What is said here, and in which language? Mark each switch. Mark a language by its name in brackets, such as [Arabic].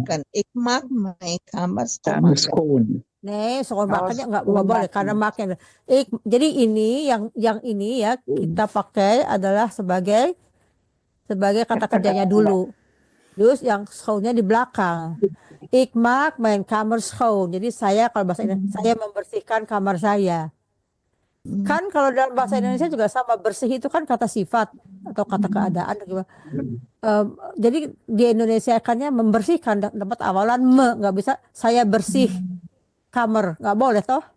[Dutch] Ik maak mijn kamer schoon. [Indonesian] Nee, schoonmakennya nggak boleh karena makan. Jadi ini yang ini ya kita pakai adalah sebagai kata kerjanya dulu. Terus yang schoonnya di belakang. [Dutch] Ik maak mijn kamer schoon. [Indonesian] Jadi saya kalau bahasa Indonesia, saya membersihkan kamar saya. Kan kalau dalam bahasa Indonesia juga sama, bersih itu kan kata sifat atau kata keadaan. Jadi di Indonesia kannya membersihkan dapat awalan nggak bisa saya bersih kamar, nggak boleh toh.